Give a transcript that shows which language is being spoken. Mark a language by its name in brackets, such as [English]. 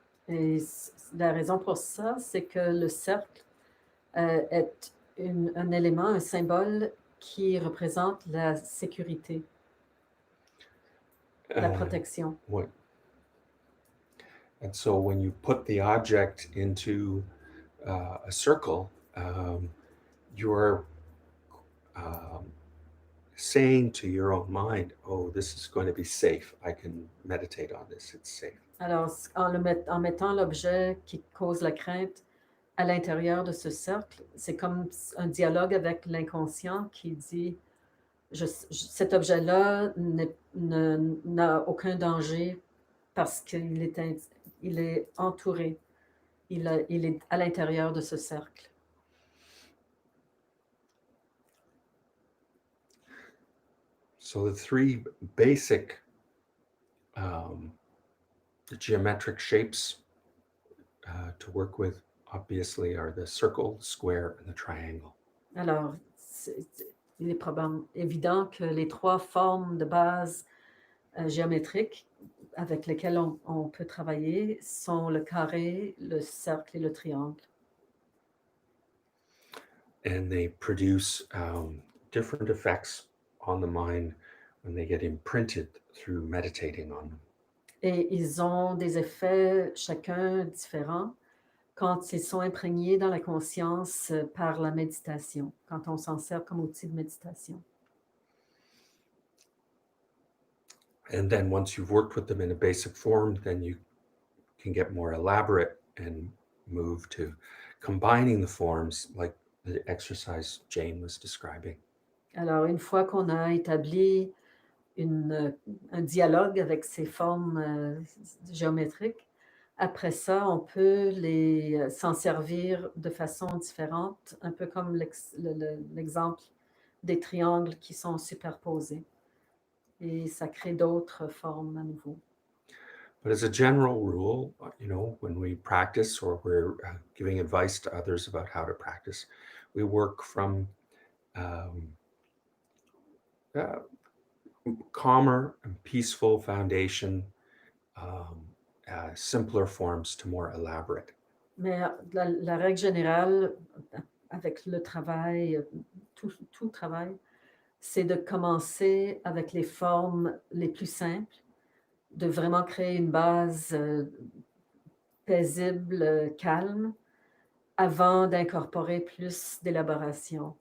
[French] Et la raison pour ça, c'est que le cercle est un élément, un symbole qui représente la sécurité, la protection. [English] What? And so when you put the object into a circle, you're saying to your own mind, oh, this is going to be safe. I can meditate on this. It's safe. [French] Alors, en mettant l'objet qui cause la crainte à l'intérieur de ce cercle, c'est comme un dialogue avec l'inconscient qui dit cet objet-là n'a aucun danger parce qu'il il est entouré, il est à l'intérieur de ce cercle. [English] So the three basic geometric shapes to work with, obviously, are the circle, the square, and the triangle. [French] Alors, il est probablement évident que les trois formes de base géométriques avec lesquelles on peut travailler sont le carré, le cercle et le triangle. [English] And they produce different effects on the mind when they get imprinted through meditating on them. [French] Et ils ont des effets chacun différents quand ils sont imprégnés dans la conscience par la méditation, quand on s'en sert comme outil de méditation. [English] And then once you've worked with them in a basic form, then you can get more elaborate and move to combining the forms like the exercise Jane was describing. [French] Alors, une fois qu'on a établi un dialogue avec ces formes géométriques, après ça, on peut s'en servir de façon différente, un peu comme l'exemple des triangles qui sont superposés. Et ça crée d'autres formes à nouveau. [English] But as a general rule, when we practice or we're giving advice to others about how to practice, we work from calmer and peaceful foundation, simpler forms to more elaborate. [French] Mais la règle générale, avec le travail, tout travail, c'est de commencer avec les formes les plus simples, de vraiment créer une base paisible, calme, avant d'incorporer plus d'élaboration.